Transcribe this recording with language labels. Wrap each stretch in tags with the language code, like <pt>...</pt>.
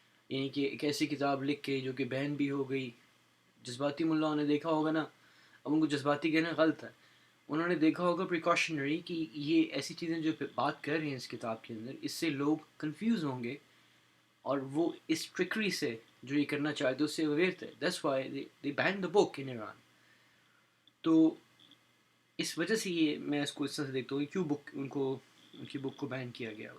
<ur>یعنی کہ ایک ایسی کتاب لکھ کے جو کہ بین بھی ہو گئی. جذباتی ملاؤں نے دیکھا ہوگا نا، اب ان کو جذباتی کہنا غلط ہے، انہوں نے دیکھا ہوگا پریکاشنری کہ یہ ایسی چیزیں جو بات کر رہے ہیں اس کتاب کے اندر، اس سے لوگ کنفیوز ہوں گے اور وہ اس ٹرکری سے جو یہ کرنا چاہتے اس سے اویئر تھے.</ur> <en>That's why they ban the book in Iran.</en> <ur>تو اس وجہ سے یہ میں اس کو اس طرح سے دیکھتا ہوں کیوں ان کی بک کو بین کیا گیا.</ur>